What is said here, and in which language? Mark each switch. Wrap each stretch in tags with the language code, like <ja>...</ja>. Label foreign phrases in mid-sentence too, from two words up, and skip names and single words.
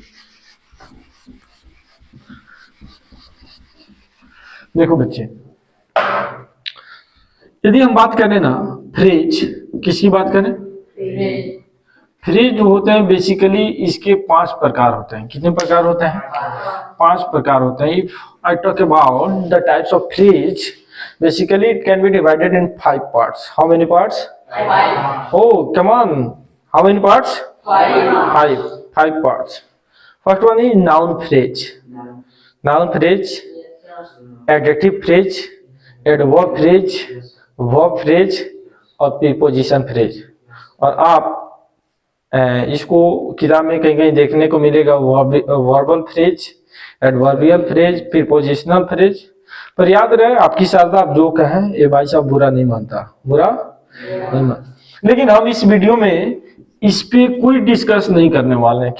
<hi>देखो बच्चे, यदि हम बात करें ना फ्रिज, किसकी बात करें? फ्रिज जो होते हैं बेसिकली इसके 5 प्रकार होते हैं। कितने प्रकार होते हैं? 5 प्रकार होते हैं।</hi> <en>If I talk about the types of fridge, basically it can be divided in 5 parts. How many parts? 5. Oh, come on. How many parts? 5. 5 parts. First one is noun phrase. Noun phrase, adjective phrase, adverb phrase, verb phrase और preposition phrase।</en> <hi>और आप इसको किताब में कहीं कहीं देखने को मिलेगा</hi> <en>verbal phrase, adverbial phrase, prepositional phrase.</en> <hi>पर याद रहे, आपकी शारदा आप जो कहें ये भाई साहब बुरा नहीं मानता, बुरा नहीं मानता। लेकिन हम इस वीडियो में इस पे कोई डिस्कस नहीं करने वाले हैं।</hi>